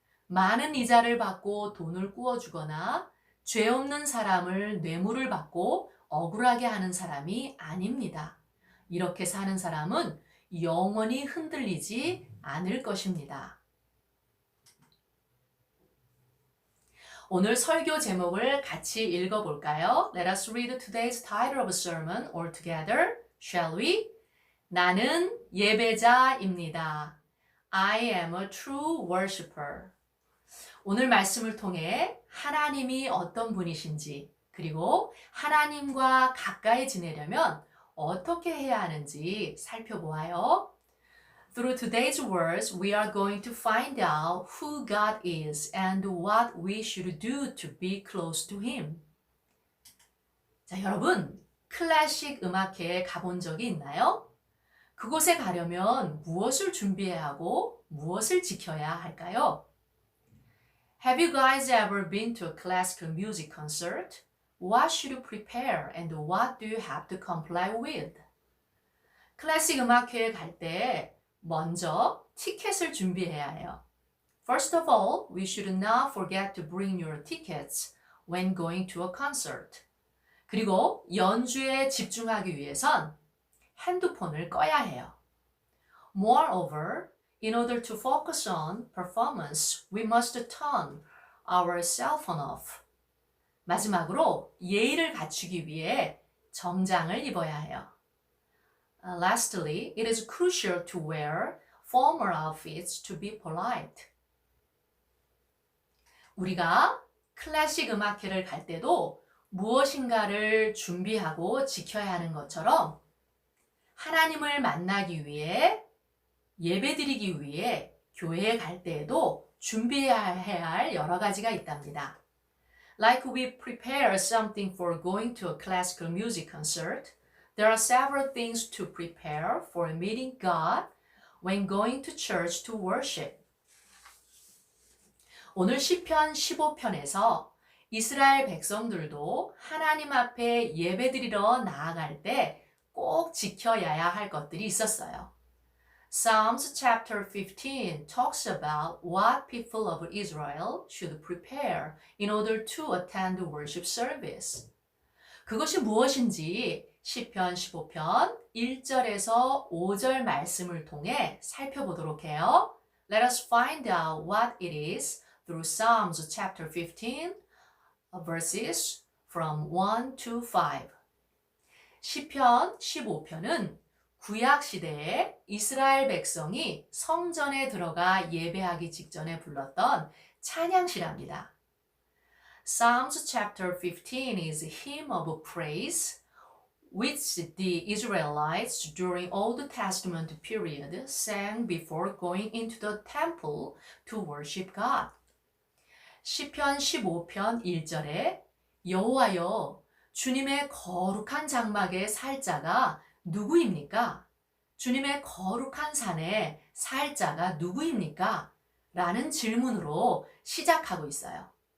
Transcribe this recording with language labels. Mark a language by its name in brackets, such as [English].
[Korean] 많은 이자를 받고 돈을 꾸어주거나 죄 없는 사람을 뇌물을 받고 억울하게 하는 사람이 아닙니다. 이렇게 사는 사람은 영원히 흔들리지 않을 것입니다. 오늘 설교 제목을 같이 읽어볼까요? [English] Let us read today's title of a sermon all together. Shall we? [Korean] 나는 예배자입니다. [English] I am a true worshipper. [Korean] 오늘 말씀을 통해 하나님이 어떤 분이신지, 그리고 하나님과 가까이 지내려면 어떻게 해야 하는지 살펴보아요. [English] Through today's words, we are going to find out who God is and what we should do to be close to Him. [Korean] 자, 여러분, 클래식 음악회에 가본 적이 있나요? 그곳에 가려면 무엇을 준비해야 하고 무엇을 지켜야 할까요? [English] Have you guys ever been to a classical music concert? What should you prepare and what do you have to comply with? [Korean] 클래식 음악회에 갈 때 먼저 티켓을 준비해야 해요. [English] First of all, we should not forget to bring your tickets when going to a concert. [Korean] 그리고 연주에 집중하기 위해선 핸드폰을 꺼야 해요. [English] Moreover, in order to focus on performance, we must turn our cell phone off. [Korean] 마지막으로 예의를 갖추기 위해 정장을 입어야 해요. [English] Lastly, it is crucial to wear formal outfits to be polite. [Korean] 우리가 클래식 음악회를 갈 때도 무엇인가를 준비하고 지켜야 하는 것처럼 하나님을 만나기 위해 예배드리기 위해 교회에 갈 때에도 준비해야 할 여러 가지가 있답니다. [English] Like we prepare something for going to a classical music concert, there are several things to prepare for meeting God when going to church to worship. [Korean] 오늘 시편 15편에서 이스라엘 백성들도 하나님 앞에 예배드리러 나아갈 때 꼭 지켜야 할 것들이 있었어요. [English] Psalms chapter 15 talks about what people of Israel should prepare in order to attend the worship service. [Korean] 그것이 무엇인지 시편 15편 1절에서 5절 말씀을 통해 살펴보도록 해요. [English] Let us find out what it is through Psalms chapter 15 verses from 1 to 5. [Korean] 시편 15편은 구약 시대에 이스라엘 백성이 성전에 들어가 예배하기 직전에 불렀던 찬양시랍니다. [English] Psalms chapter 15 is a hymn of praise which the Israelites during Old Testament period sang before going into the temple to worship God. [Korean] 시편 15편 1절에 여호와여 주님의 거룩한 장막에 살 자가 누구입니까? 주님의 거룩한 산에 살 자가 누구입니까? 라는 질문으로 시작하고 있어요.